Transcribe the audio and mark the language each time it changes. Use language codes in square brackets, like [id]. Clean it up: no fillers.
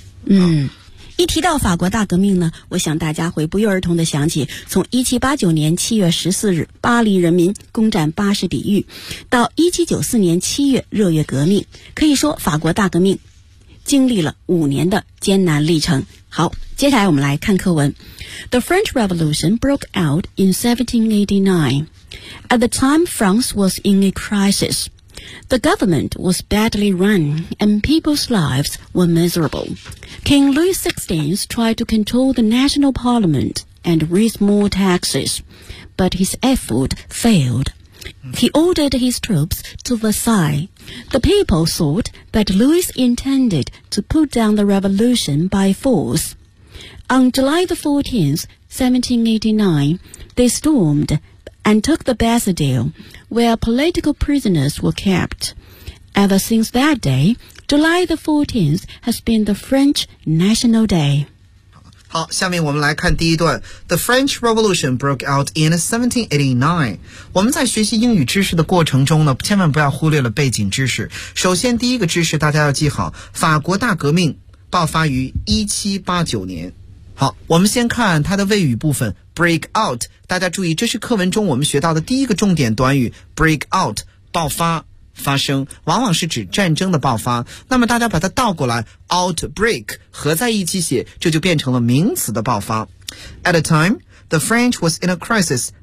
[zh] 嗯，一提到法国大革命呢，我想大家会不约而同的想起从1789年7月14日巴黎人民攻占巴士底狱，到1794年7月热月革命，可以说法国大革命经历了五年的艰难历程。好，接下来我们来看课文。 [en] The French Revolution broke out in 1789. At the time France was in a crisis. The government was badly run and people's lives were miserable. King Louis XVI tried to control the national parliament and raise more taxes, but his effort failed. He ordered his troops to Versailles. The people thought that Louis intended to put down the revolution by force. On July the 14th, 1789, they stormed and took the Bastille, where political prisoners were kept. Ever since that day, July the 14th has been the French National Day. [zh] 好，下面我们来看第一段。 [en] The French Revolution broke out in 1789. [zh] 我们在学习英语知识的过程中呢，千万不要忽略了背景知识。首先，第一个知识大家要记好，法国大革命爆发于1789年。好，我们先看它的谓语部分 ,break out。大家注意，这是课文中我们学到的第一个重点短语 ,break out, 爆发。发生往往是指战争的爆发，那么大家把它倒过来 outbreak 合在一起写，这就变成了名词的爆发。 [en] At a time the French was in a crisis.